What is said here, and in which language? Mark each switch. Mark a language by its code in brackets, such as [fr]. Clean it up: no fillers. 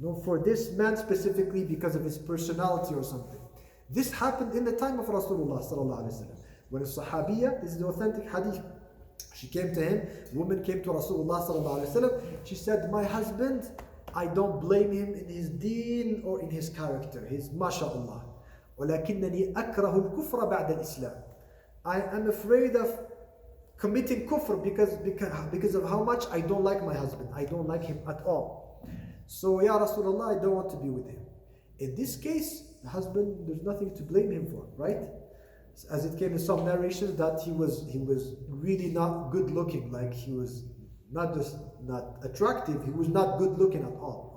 [en] For this man specifically because of his personality or something. This happened in the time of Rasulullah [ar] sallallahu alaihi wasallam. [en] When a Sahabiya, this is the authentic hadith, she came to him, woman came to Rasulullah sallallahu alaihi wasallam. She said, my husband, I don't blame him in his deen or in his character. He's mashallah. [ar] ولكنني أكره الكفر بعد الإسلام. [en] I am afraid of committing kufr because of how much I don't like my husband. I don't like him at all. So, Ya Rasulullah, I don't want to be with him. In this case, the husband, there's nothing to blame him for, right? As it came in some narrations that he was really not good looking, like he was not just not attractive, he was not good looking at all.